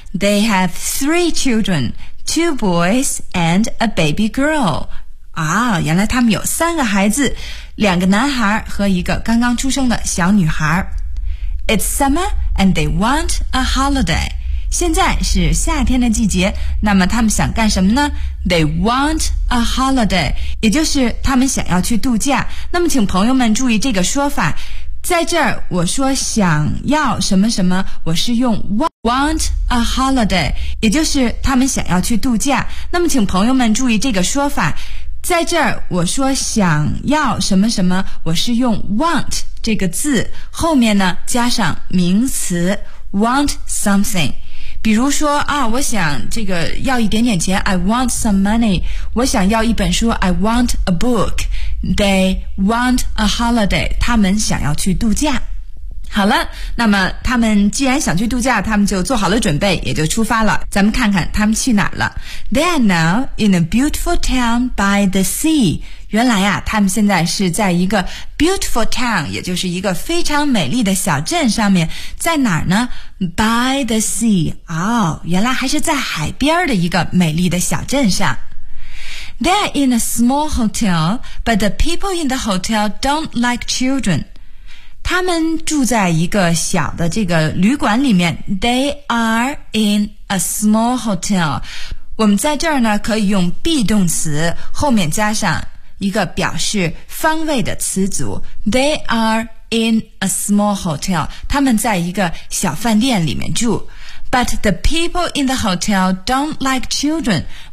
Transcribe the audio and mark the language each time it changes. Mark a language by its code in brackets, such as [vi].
[en] They have 3 children, 2 boys and a baby girl. [zh] 啊，原来他们有3个孩子，两个男孩和一个刚刚出生的小女孩。 [en] It's summer and they want a holiday. [zh] 现在是夏天的季节，那么他们想干什么呢？ [en] They want a holiday, [zh] 也就是他们想要去度假。那么请朋友们注意这个说法，在这儿我说想要什么什么，我是用 [en] want a holiday, [zh] 也就是他们想要去度假。那么请朋友们注意这个说法，在这儿我说想要什么什么，我是用 want 这个字后面呢加上名词 [en] want something。 [zh] 比如说啊，我想这个要一点点钱 ， [en] I want some money。 [zh] 我想要一本书 [en] ，I want a book。They want a holiday。 [zh] 他们想要去度假。好了，那么他们既然想去度假，他们就做好了准备，也就出发了。咱们看看他们去哪了。 [en] They are now in a beautiful town by the sea。 [zh] 原来啊，他们现在是在一个 [en] beautiful town, [zh] 也就是一个非常美丽的小镇上面。在哪儿呢？ [en] By the sea. [zh] 哦，原来还是在海边的一个美丽的小镇上。 [en] They are in a small hotel, but the people in the hotel don't like children. [zh] 他们住在一个小的这个旅馆里面。 [en] They are in a small hotel. [zh] 我们在这儿呢，可以用 be 动词，后面加上一个表示方位的词组 [en] They are in a small hotel [zh] 他们在一个小饭店里面住 [en] But the people in the hotel don't like children